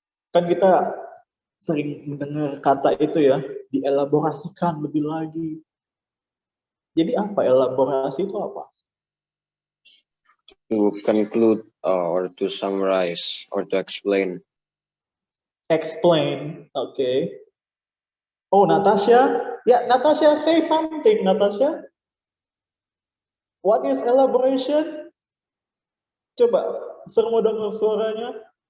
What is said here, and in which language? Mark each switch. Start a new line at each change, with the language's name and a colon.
Indonesian: Kan kita sering mendengar kata itu ya, dielaborasikan lebih lagi. Jadi apa elaborasi itu apa?
English: To conclude or to summarize or to explain. Explain, okay. Oh, Natasha? Yeah, Natasha, say something, Natasha. What is elaboration?
Indonesian: Coba, semua dengar suaranya.